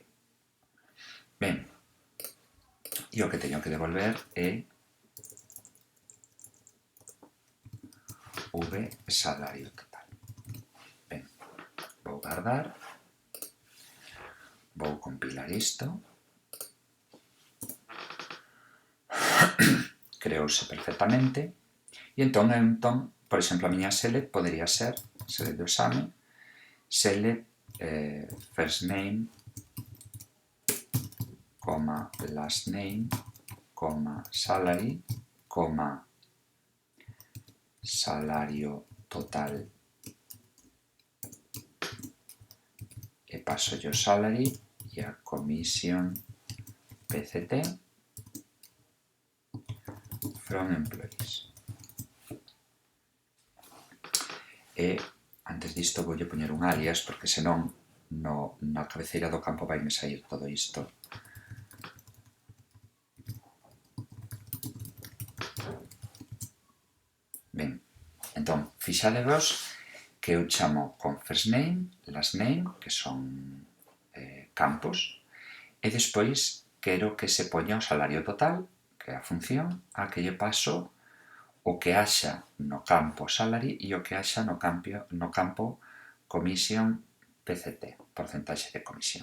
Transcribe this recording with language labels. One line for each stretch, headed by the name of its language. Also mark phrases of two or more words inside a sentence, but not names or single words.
Galician: Ben, e o que teño que devolver é V salario total. Ben, vou guardar, vou compilar isto, creouse perfectamente, e entón, por exemplo, a miña select podería ser,
English: select
Galician: do exame,
English: select first name, last name, salary,
Galician: salario total, e paso yo salary e a
English: commission PCT from employees.
Galician: E antes disto voulle poñer un alias, porque senón na cabeceira do campo vai me sair todo isto. Ben, entón, fixadevos que eu chamo con
English: first name, last name,
Galician: que son campos, e despois quero que se poña o salario total, que é a función, a que lle paso o que haxa no campo salary e o que haxa no campo
English: commission PCT,
Galician: porcentaxe de comisión.